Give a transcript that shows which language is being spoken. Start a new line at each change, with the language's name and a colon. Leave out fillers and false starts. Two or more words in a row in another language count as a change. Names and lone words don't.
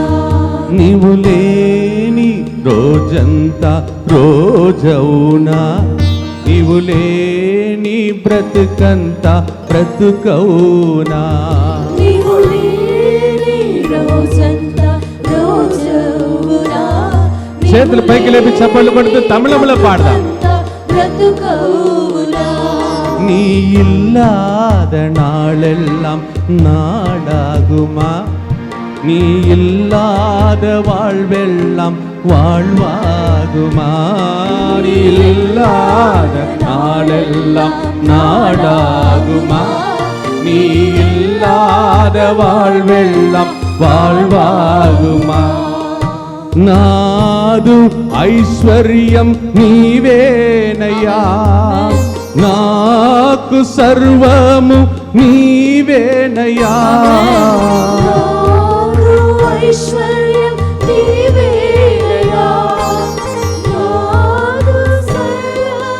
Telugu: నీవు లేని రోజంతా రోజవునా, నీవు లేని బ్రతుకంతా బ్రతుకవునా. నీవు లేని రోజంతా రోజవునా. చేతులు పైకి లేపి చప్పట్లు కొడుతూ తమిళంలో పాడదాం. బ్రతుకవునా.
Tamil: நீ இல்லாத நாளெல்லாம் நாடாகுமா, நீ இல்லாத வாழ்வெல்லாம் வாழ்வாகுமா. நீ இல்லாத நாளெல்லாம் நாடாகுமா, நீ இல்லாத வாழ்வெல்லாம் வாழ்வாகுமா.
Telugu: నాదు ఐశ్వర్యం నీవేనయ్యా, నాకు సర్వము నీవేనయ్యా. నాదు ఐశ్వర్యం నీవేనయ్యా, నాదు సర్వం